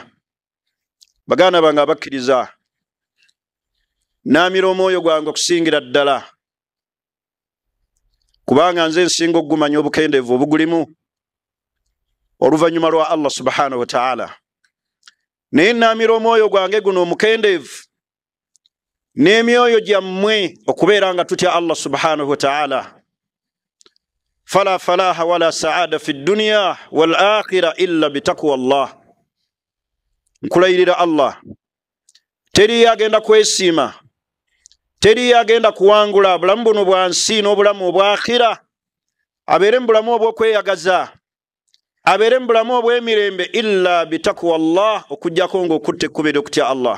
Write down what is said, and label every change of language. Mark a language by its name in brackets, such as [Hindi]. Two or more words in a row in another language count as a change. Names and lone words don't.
[Ganda] Baganda bange abakkiriza, naamira omwoyo gwange okusingira ddala, kubanga nze nsinga okugumanya obukendeevu obugulimu oluvannyuma lwa [Arabic] الله سبحانه وتعالى. [Ganda] Naye naamira omwoyo gwange guno omukendeevu n'emyoyo gyammwe okubeera nga tutya [Arabic] الله سبحانه وتعالى. فلا فلاح ولا سعادة في الدنيا والآخرة إلا بتقوى الله. [Ganda] Nkulayirira Allah, teri agenda kwesiima, teri agenda kuwangula bulamu buno bwansi n'obulamu obwa akhira, abeere mu bulamu obw'okweyagaza, abeere mu bulamu obw'emirembe [Arabic] إلا بتقوى الله, [Ganda] okujjako ng'okutte ekkubiri okutya Allah.